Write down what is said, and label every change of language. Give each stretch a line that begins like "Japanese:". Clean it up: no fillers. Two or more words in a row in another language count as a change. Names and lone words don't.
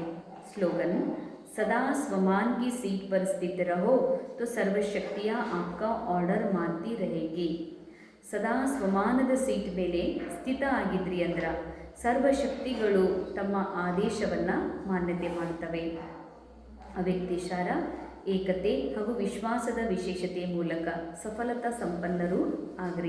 Kannada: ಸ್ಲೋಗನ್,
Hindi: सदा स्वमान की सीट पर स्थित रहो तो सर्वशक्तियाँ आपका ऑर्डर मानती रहेगी.
Kannada: ಸದಾ ಸ್ವಮಾನದ ಸೀಟ್ ಮೇಲೆ ಸ್ಥಿತ ಆಗಿದ್ರಿ ಅಂದ್ರೆ ಸರ್ವಶಕ್ತಿಗಳು ತಮ್ಮ ಆದೇಶವನ್ನು ಮಾನ್ಯತೆ ಮಾಡುತ್ತವೆ. ಅವ್ಯಕ್ತಿಸಾರ ಏಕತೆ ಹಾಗೂ ವಿಶ್ವಾಸದ ವಿಶೇಷತೆಯ ಮೂಲಕ ಸಫಲತಾ ಸಂಪನ್ನರು ಆಗ್ರಿ.